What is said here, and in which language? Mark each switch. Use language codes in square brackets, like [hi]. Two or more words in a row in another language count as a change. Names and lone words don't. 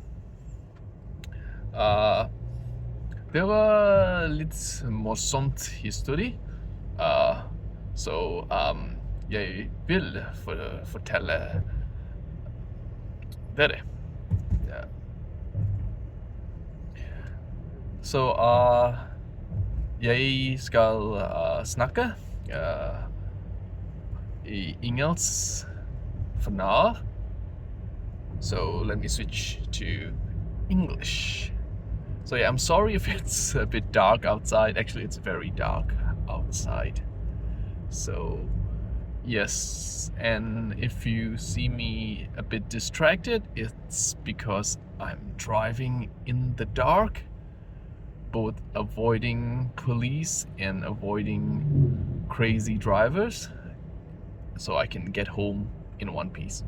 [no] Det var litt morsomt historie, så jeg vil fortelle dere. Så jeg skal snakke i engelsk for nå. [en] So let me switch to English. So yeah, I'm sorry if it's a bit dark outside. Actually, it's very dark outside. So yes, and if you see me a bit distracted, it's because I'm driving in the dark, both avoiding police and avoiding crazy drivers, so I can get home in one piece.